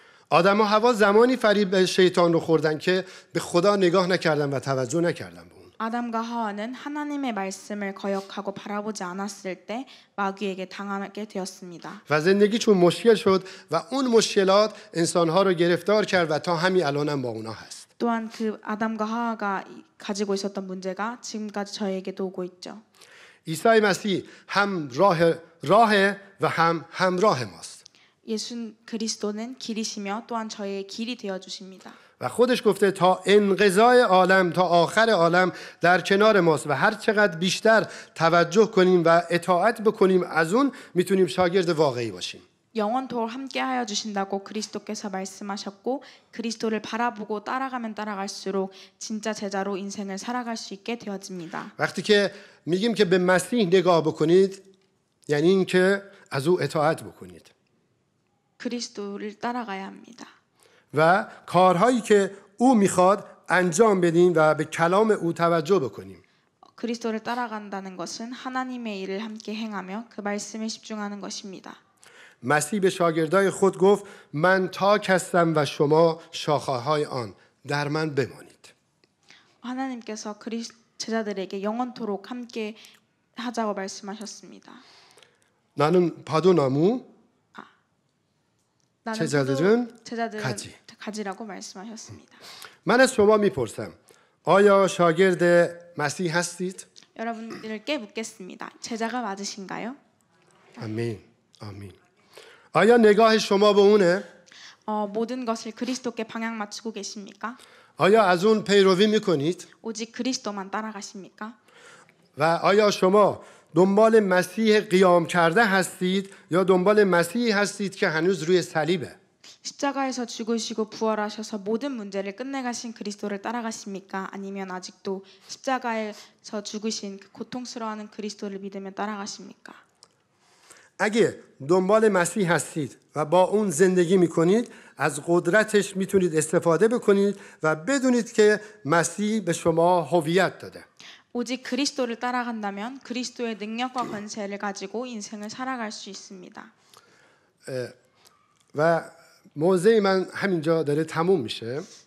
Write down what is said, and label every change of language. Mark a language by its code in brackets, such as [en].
[fa] آدم و حوا زمانی فریب شیطان رو خوردن که به خدا نگاه نکردن و توجه نکردن به اون. [ko] 아담과 하와는 하나님의 말씀을 거역하고 바라보지 않았을 때 마귀에게 당하게 되었습니다. [fa] و زندگیشون مشکل شد و اون مشکلات انسانها رو گرفتار کرد و تا همین الان هم با اونا هست. [ko] 또한 그 아담과 하와가 가지고 있었던 문제가 지금까지 저에게도 오고 있죠. [fa] عیسی مسیح هم راه و هم همراه ماست. [ko] 예수 그리스도는 길이시며 또한 저의 길이 되어 주십니다. [fa] و خودش گفته تا انقضای عالم تا آخر عالم در کنار ماست و هر چقدر بیشتر توجه کنیم و اطاعت بکنیم از اون میتونیم شاگرد واقعی باشیم. [ko] 영원토록 함께하여 주신다고 그리스도께서 말씀하셨고 그리스도를 바라보고 따라가면 따라갈수록 진짜 제자로 인생을 살아갈 수 있게 되어집니다. [fa] وقتی که میگیم که به مسیح نگاه بکنید یعنی این که از او اطاعت بکنید. [ko] 그리스도를 따라가야 합니다. [fa] و کارهایی که او میخواد انجام بدیم و به کلام او توجه بکنیم. [ko] 그리스도를 따라간다는 것은 하나님의 일을 함께 행하며 그 말씀에 집중하는 것입니다. [fa] مسیح به شاگردای خود گفت من تاک هستم و شما شاخه‌های آن در من بمانید. [ko] 하나님께서 제자들에게 영원토록 함께 하자고 말씀하셨습니다. 나는 파도나무, 나는 제자들은 제자들은 가지라고 말씀하셨습니다. [fa] من از شما میپرسم آیا شاگرد مسیح هستید؟ [ko] 여러분들께 묻겠습니다. 제자가 맞으신가요? [fa] آمین آمین. آیا نگاه شما به اونه؟ [ko] 모든 것을 그리스도께 방향 맞추고 계십니까? [fa] آیا از اون پیروی میکنید؟ [ko] 오직 그리스도만 따라가십니까? [fa] و آیا شما دنبال مسیح قیام کرده هستید یا دنبال مسیحی هستید که هنوز روی صلیبه؟ [ko] 십자가에서 죽으시고 부활하셔서 모든 문제를 끝내가신 그리스도를 따라가십니까? 아니면 아직도 십자가에서 죽으신 그 고통스러워하는 그리스도를 믿으며 따라가십니까? [fa] اگه دنبال مسیح هستید و با اون زندگی میکنید از قدرتش میتونید استفاده بکنید و بدونید که مسیح به شما هویت داده. [ko] 오직 그리스도를 따라간다면 그리스도의 능력과 권세를 가지고 인생을 살아갈 수 있습니다. [fa] و موضع من همینجا داره تموم میشه.